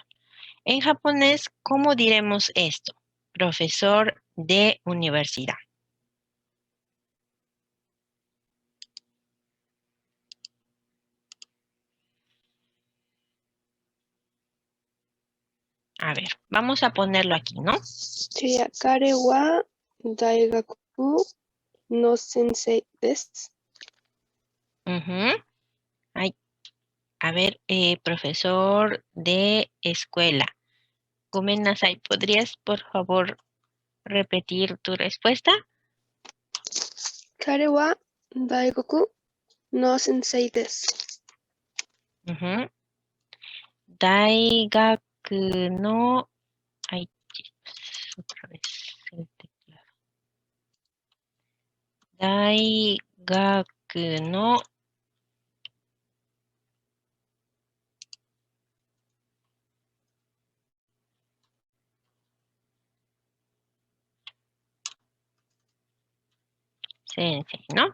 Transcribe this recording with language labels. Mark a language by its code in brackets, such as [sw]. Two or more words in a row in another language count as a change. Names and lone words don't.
[es] En japonés, ¿cómo diremos esto? Profesor de universidad. A ver, vamos a ponerlo aquí, ¿no? Sí, [ja] 彼は大学の先生です. [es] Ay, a ver, profesor de escuela. [ja] ごめんなさい, [es] ¿podrías, por favor, repetir tu respuesta? [ja] 彼は大学の先生です. 大学の... [es] Ay, otra vez el teclado. [ja] 大学の... Sensei, ¿no?